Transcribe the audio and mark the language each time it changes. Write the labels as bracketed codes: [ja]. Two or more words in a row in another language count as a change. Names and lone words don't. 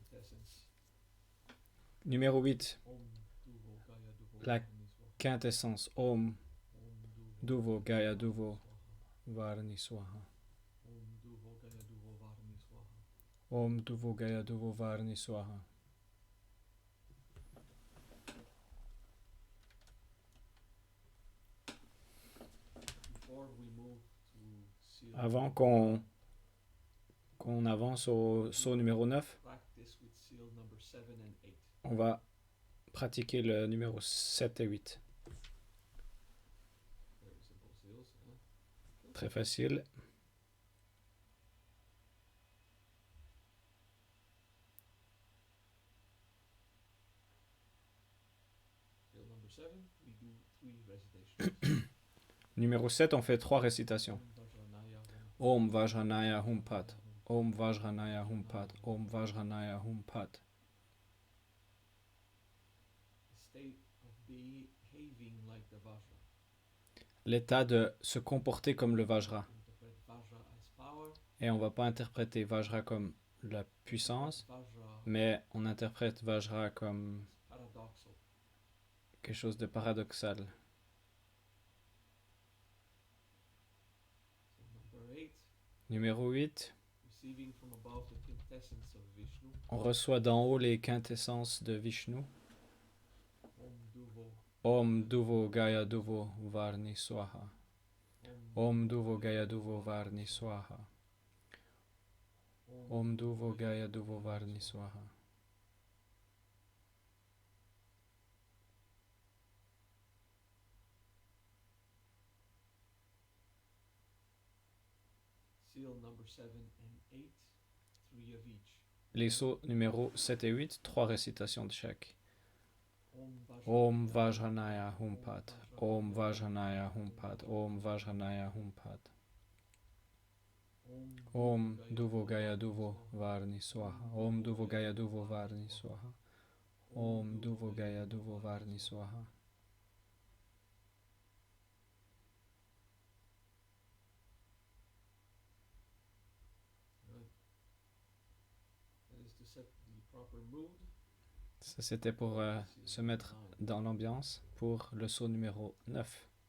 [fr] Numéro 8, la quintessence. [sa] Om Duvo Gaya Duvo Varni Swaha. Om Duvo Gaya Duvo Varni Swaha. [fr] Avant qu'on avance au saut numéro 9, on va pratiquer le numéro 7 et 8. Très facile. Numéro 7, on fait 3 récitations. [sa] Om Vajranaya Humpat. Om Vajranaya Humpat. Om Vajranaya Humpat. [fr] L'état de se comporter comme le Vajra. Et on ne va pas interpréter Vajra comme la puissance, mais on interprète Vajra comme quelque chose de paradoxal. Numéro 8. On reçoit d'en haut les quintessences de Vishnu. [sa] Om Duvo Gaya Duvo Varni Swaha. Om Duvo Gaya Duvo Varni Swaha. Om Duvo Gaya Duvo Varni Swaha. [fr] Les sauts numéros 7 et 8, 3 récitations de chaque. [sa] Om Vajranaya Humpat. Om Vajranaya Humpat. Om Vajranaya Humpat. Om Duvo Gaya Duvo Varni Swaha. Om Duvo Gaya Duvo Varni Swaha. Om Duvo Gaya Duvo Varni Swaha. [fr] Ça, c'était pour se mettre dans l'ambiance pour le saut numéro 9.